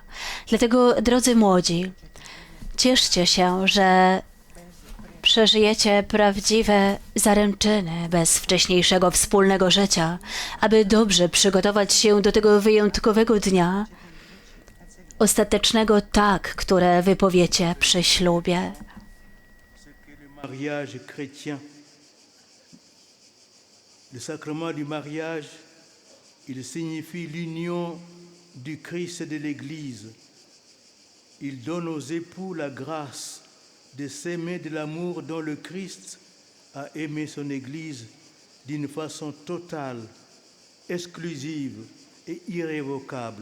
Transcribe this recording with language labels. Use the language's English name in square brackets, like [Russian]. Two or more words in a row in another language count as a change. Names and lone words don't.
[Polish] Dlatego, drodzy młodzi, cieszcie się, że przeżyjecie prawdziwe zaręczyny bez wcześniejszego wspólnego życia, aby dobrze przygotować się do tego wyjątkowego dnia, ostatecznego tak, które wypowiecie przy ślubie. [French] Mariage chrétien. Le sacrement du mariage, il signifie l'union du Christ et de l'Église. Il donne aux époux la grâce de s'aimer de l'amour dont le Christ a aimé son Église d'une façon totale, exclusive et irrévocable.